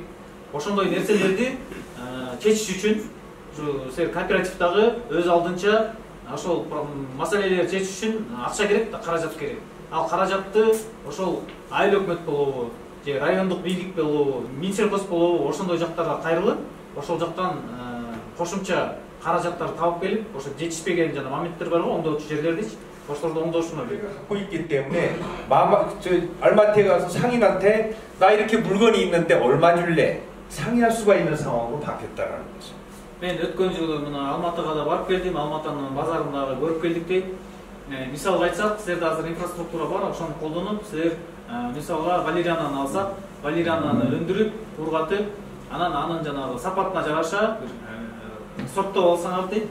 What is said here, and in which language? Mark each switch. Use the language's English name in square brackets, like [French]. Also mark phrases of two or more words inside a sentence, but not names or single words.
[Kyrgyz] Ошондой нерселерди чечиш үчүн силер кооперативдагы өз алдынча ошол маселелерди чечиш үчүн акча керек да, каражат керек. Ал каражатты ошол айыл өкмөт болобу, же райондук бийлик болобу, Минсельхоз болобу, ошондой жактарга кайрылып, ошол жактан кошумча каражаттарды табып келип, ошо жетишпеген жана моменттер бар го, оңдоочу жерлердичи, ошолорду оңдошуна керек. [Korean] 갖고 있기 때문에 알마트에 가서 상인한테 나 이렇게 물건이 있는데 얼마 줄래? 상의할 수가 있는 상황으로 바뀌었다라는 거죠. [Kyrgyz] Мен өткөн жылы мына Алматыга да барып келдим, Алматынын базарындагы көрүп келдик дейт. Мисалга айтсак, силерде азыр инфраструктура бар, ошону колдонуп, силер мисалга валериананы алсак, валериананы өндүрүп, ургатып, анан анын жанагы сапатына жараша сорттоп алсаңар дейт.